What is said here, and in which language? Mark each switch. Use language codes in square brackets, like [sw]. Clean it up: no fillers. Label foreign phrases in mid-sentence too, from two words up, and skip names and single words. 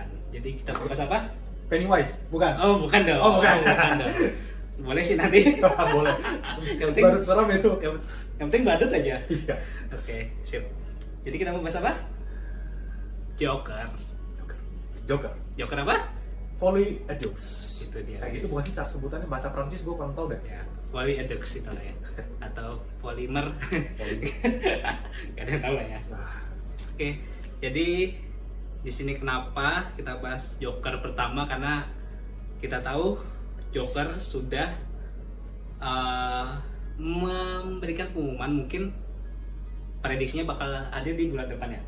[id] Jadi kita bahas apa? Pennywise, bukan? Oh, bukan dong. Oh, bukan. Dong. Boleh sih nanti. Boleh. Yang penting, Badut serem itu. yang penting badut aja. Iya. Oke, sip. Jadi kita mau bahas apa? Joker. Joker. Joker apa? Folie à deux. Itu dia. Kayak gitu bukan sih cara sebutannya, bahasa Prancis gue kurang tahu deh. Ya, folie à deux itu lah ya. Atau polimer. Gak ada yang tahu lah ya. Nah, Oke, jadi di sini kenapa kita bahas Joker pertama, karena kita tahu Joker sudah memberikan pengumuman, mungkin prediksinya bakal hadir di bulan depan ya.